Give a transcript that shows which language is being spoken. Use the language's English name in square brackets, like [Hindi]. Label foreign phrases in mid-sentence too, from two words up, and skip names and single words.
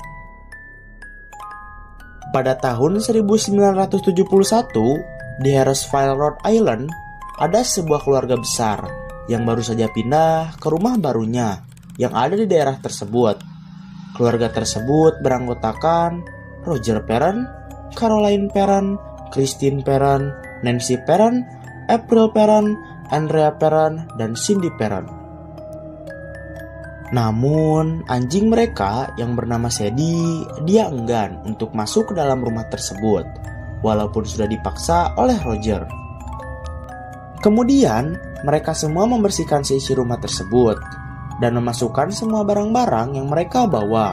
[Indonesian] Pada tahun 1971, di Harrisville, Rhode Island, ada sebuah keluarga besar yang baru saja pindah ke rumah barunya yang ada di daerah tersebut. Keluarga tersebut beranggotakan Roger Perron, Caroline Perron, Christine Perron, Nancy Perron, April Perron, Andrea Perron, dan Cindy Perron. Namun, anjing mereka yang bernama Sadie, dia enggan untuk masuk ke dalam rumah tersebut, walaupun sudah dipaksa oleh Roger. Kemudian, mereka semua membersihkan seisi rumah tersebut, dan memasukkan semua barang-barang yang mereka bawa.